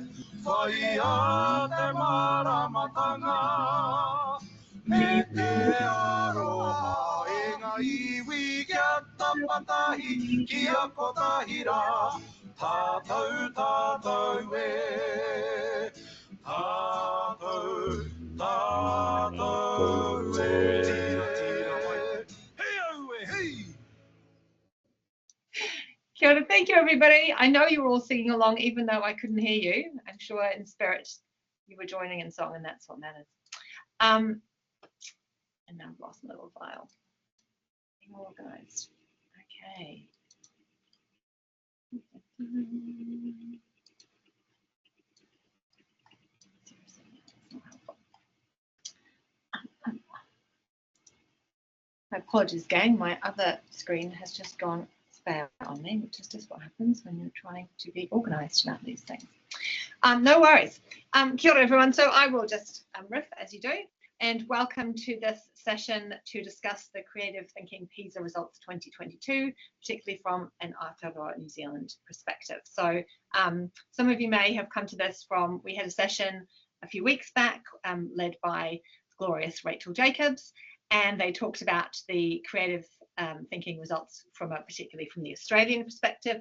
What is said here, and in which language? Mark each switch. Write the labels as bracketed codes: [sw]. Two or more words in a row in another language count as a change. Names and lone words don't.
[mi] Whai a te maramatanga, me te aroha e ngā iwi kia tapatahi ki a kotahira. Tātou e. Tātou e. Kia ora, [en] thank you everybody. I know you were all singing along even though I couldn't hear you. I'm sure in spirit you were joining in song, and that's what matters. And now I've lost my little file. Being organised. Okay. My apologies, gang. My other screen has just gone spare on me, which is just what happens when you're trying to be organised about these things. No worries. [mi] Kia ora, [en] everyone. So I will just riff as you do, and welcome to this session to discuss the Creative Thinking Pisa results 2022, particularly from an Aotearoa New Zealand perspective. So some of you may have come to this from, we had a session a few weeks back led by glorious Rachel Jacobs, and they talked about the creative thinking results particularly from the Australian perspective.